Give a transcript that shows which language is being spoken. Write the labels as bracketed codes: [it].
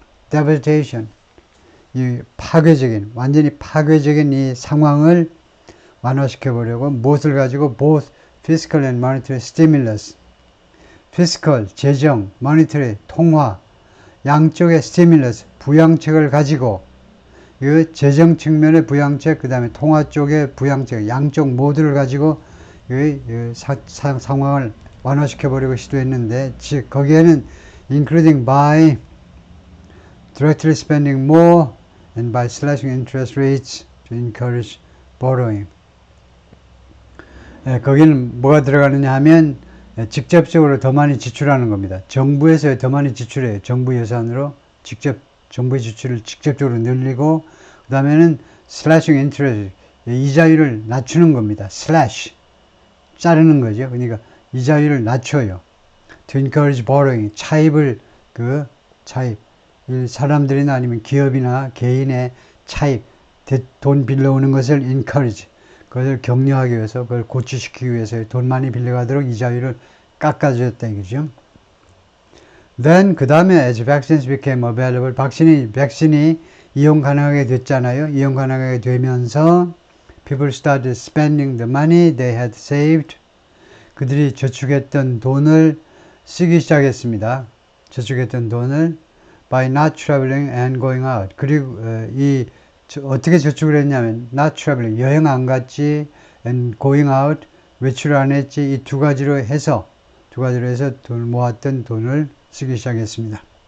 [ko] devastation, 이 완전히 파괴적인 이 상황을 완화시켜 보려고 무엇을 가지고 [en] both fiscal and monetary stimulus, [ko] fiscal, 재정, monetary, 통화, 양쪽의 stimulus, 부양책을 가지고 이 재정 측면의 부양책, 그 다음에 통화 쪽의 부양책, 양쪽 모두를 가지고 이 상황을 완화시켜 보려고 시도했는데, 즉 거기에는 [en] including by directly spending more and by slashing interest rates to encourage borrowing. [ko] 거기는 뭐가 들어가느냐 하면 직접적으로 더 많이 지출하는 겁니다. 정부에서 더 많이 지출해요. 정부 예산으로 직접 정부의 지출을 직접적으로 늘리고 그 다음에는 [en] slashing interest [ko] 이자율을 낮추는 겁니다. slash 자르는 거죠. 그러니까 이자율을 낮춰요. [en] to encourage borrowing [ko] 차입을 차입 사람들이나 아니면 기업이나 개인의 차입 돈 빌려오는 것을 encourage 그것을 격려하기 위해서 그걸 고취시키기 위해서 돈 많이 빌려가도록 이자율을 깎아주었다 이거죠. Then 그 다음에 [en] as vaccines became available [ko] 백신이 이용 가능하게 됐잖아요. 이용 가능하게 되면서 [en] people started spending the money they had saved. [ko] 그들이 저축했던 돈을 쓰기 시작했습니다. 저축했던 돈을 [en] by not traveling and going out. [ko] 그리고 어떻게 저축을 했냐면 [en] not traveling [ko] 여행 안 갔지 [en] and going out [ko] 외출 안 했지 이 두 가지로 해서 돈을 모았던 돈을 쓰기 시작했습니다.